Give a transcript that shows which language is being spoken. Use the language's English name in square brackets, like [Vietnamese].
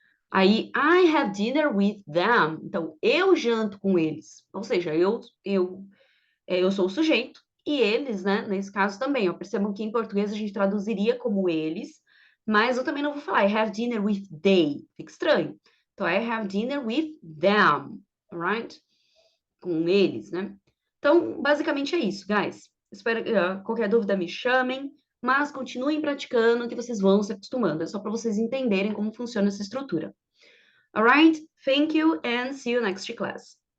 [Portuguese] Aí, [English] I have dinner with them. [Portuguese] Então, eu janto com eles. Ou seja, eu sou o sujeito e eles, né? Nesse caso também, ó, percebam que em português a gente traduziria como eles, mas eu também não vou falar [English] I have dinner with they, [Portuguese] fica estranho. Então, [English] I have dinner with them, alright? [Portuguese] Com eles, né? Então, basicamente é isso, guys. Espero que qualquer dúvida me chamem, mas continuem praticando que vocês vão se acostumando. É só para vocês entenderem como funciona essa estrutura. [English] Alright? Thank you and see you next class.